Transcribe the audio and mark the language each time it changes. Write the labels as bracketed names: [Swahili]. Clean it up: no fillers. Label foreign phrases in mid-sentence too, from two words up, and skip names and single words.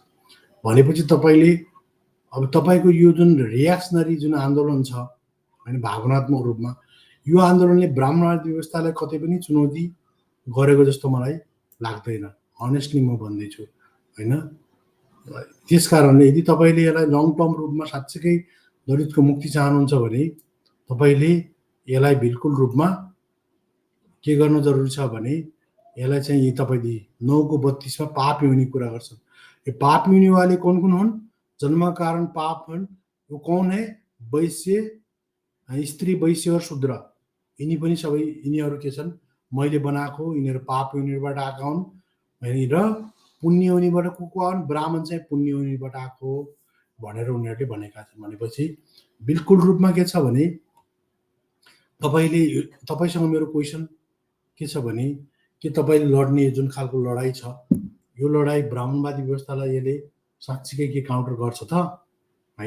[Nepali] भनेपछि तपाईँले अब तपाईँको यो जुन रियाक्सनरी जुन आन्दोलन छ होइन भावनात्मक रूपमा यो आन्दोलनले ब्राह्मणवादी व्यवस्थालाई कतै पनि चुनौती गरेको जस्तो मलाई लाग्दैन, अनेस्टली म भन्दैछु होइन। त्यस कारणले यदि तपाईँले यसलाई [English] long term [Nepali] रूपमा साँच्चैकै दलितको मुक्ति चाहनुहुन्छ भने तपाईँले यसलाई बिल्कुल रूपमा के गर्न जरुरी छ भने यसलाई चाहिँ तपाईँले 9:32 पाप योनि कुरा गर्छन्। [Hindi] ये पाप योनि वाले कौन हुन्? [Nepali] जन्म कारण पाप हुन्। [Hindi] वो कौन है? [Nepali] वैश्य स्त्री वैश्य और शूद्र यिनी पनि सबै यिनीहरू के छन् मैले बनाएको, यिनीहरू पाप योनिबाट आएका हुन् र पुण्य योनिबाट को हुन्? ब्राह्मण चाहिँ पुण्य योनिबाट आएको भनेर उनीहरूले भनेका छन्। भनेपछि बिल्कुल रूपमा के छ भने तपाईसँग मेरो क्वेसन के छ भने के तपाईँले लड्ने जुन खालको लडाई छ यो लडाई ब्राह्मणवादी व्यवस्थालाई यसले साँच्चीकै के काउन्टर गर्छ त होइन?